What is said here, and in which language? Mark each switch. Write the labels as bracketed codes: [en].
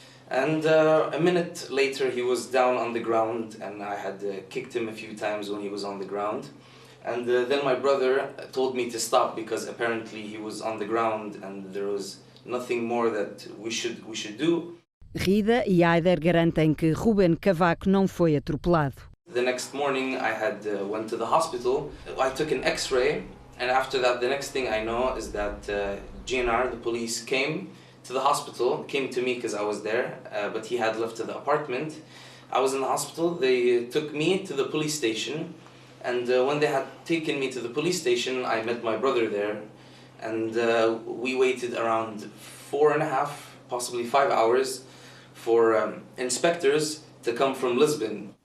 [en] And a minute later he was down on the ground and I had kicked him a few times when he was on the ground. And then my brother told me to stop because apparently he was on the ground and there was nothing more that we should do. [pt] Rida e Aider garantem que Ruben Cavaco não foi atropelado. [en] The next morning I had went to the hospital. I took an X-ray, and after that the next thing I know is that GNR, the police, came to the hospital, came to me because I was there, but he had left to the apartment. I was in the hospital. They took me to the police station, and when they had taken me to the police station, I met my brother there, and we waited around 4.5, possibly 5 hours for inspectors to come from Lisbon.